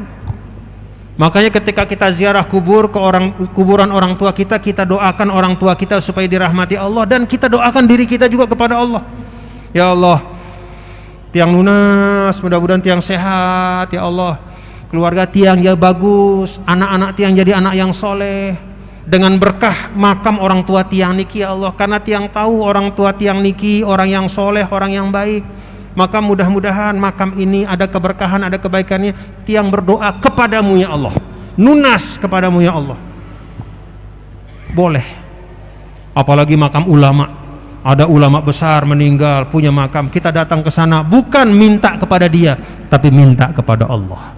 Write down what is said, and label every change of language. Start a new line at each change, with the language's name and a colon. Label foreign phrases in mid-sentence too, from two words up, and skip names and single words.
Indonesian: Makanya ketika kita ziarah kubur ke kuburan orang tua kita, kita doakan orang tua kita supaya dirahmati Allah, dan kita doakan diri kita juga kepada Allah.
Arabic: Ya Allah,
Indonesian: tiang lunas, mudah-mudahan tiang sehat,
Arabic: ya Allah.
Indonesian: Keluarga tiang ya bagus, anak-anak tiang jadi anak yang soleh. Dengan berkah makam orang tua tiang niki
Arabic: ya Allah,
Indonesian: karena tiang tahu orang tua tiang niki orang yang soleh, orang yang baik. Maka mudah-mudahan makam ini ada keberkahan, ada kebaikannya. Tiang berdoa kepadamu
Arabic: ya Allah,
Indonesian: nunas kepadamu
Arabic: ya Allah.
Indonesian: Boleh. Apalagi makam ulama, ada ulama besar meninggal punya makam, kita datang ke sana bukan minta kepada dia, tapi minta kepada Allah.